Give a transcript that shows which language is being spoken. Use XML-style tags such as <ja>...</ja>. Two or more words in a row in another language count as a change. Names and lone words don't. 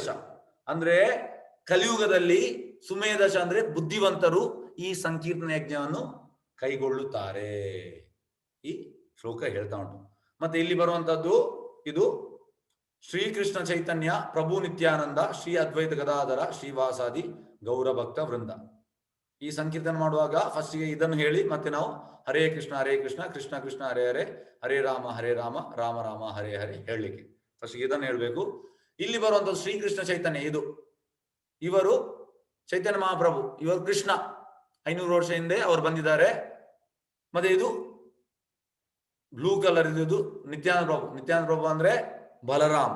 <kn>ಅಂದ್ರೆ ಕಲಿಯುಗದಲ್ಲಿ ಸುಮೇಧಶ ಅಂದ್ರೆ ಬುದ್ಧಿವಂತರು ಈ ಸಂಕೀರ್ತನ ಯಜ್ಞವನ್ನು ಕೈಗೊಳ್ಳುತ್ತಾರೆ. ಈ ಶ್ಲೋಕ ಹೇಳ್ತಾ ಉಂಟು. ಮತ್ತೆ ಇಲ್ಲಿ ಬರುವಂತದ್ದು ಇದು ಶ್ರೀಕೃಷ್ಣ ಚೈತನ್ಯ ಪ್ರಭು ನಿತ್ಯಾನಂದ ಶ್ರೀ ಅದ್ವೈತ ಗದಾಧರ ಶ್ರೀವಾಸಾದಿ ಗೌರಭಕ್ತ ವೃಂದ. ಈ ಸಂಕೀರ್ತನ ಮಾಡುವಾಗ ಫಸ್ಟ್ಗೆ ಇದನ್ನು ಹೇಳಿ ಮತ್ತೆ ನಾವು ಹರೇ ಕೃಷ್ಣ ಕೃಷ್ಣ ಕೃಷ್ಣ ಹರೇ ಹರೇ ಹರೇ ರಾಮ ರಾಮ ರಾಮ ಹರೇ ಹರೇ ಹೇಳಲಿಕ್ಕೆ ಫಸ್ಟ್ಗೆ ಇದನ್ನು ಹೇಳಬೇಕು. ಇಲ್ಲಿ ಬರುವಂತದ್ದು ಶ್ರೀಕೃಷ್ಣ ಚೈತನ್ಯ. ಇವರು ಚೈತನ್ಯ ಮಹಾಪ್ರಭು, ಇವರು ಕೃಷ್ಣ. 500 ವರ್ಷ ಹಿಂದೆ ಅವರು ಬಂದಿದ್ದಾರೆ. ಮತ್ತೆ ಇದು</kn> <en>blue color</en> <kn>ಇದು ನಿತ್ಯಾನಂದ ಪ್ರಭು. ನಿತ್ಯಾನಂದ ಪ್ರಭು ಅಂದ್ರೆ ಬಲರಾಮ್.</kn>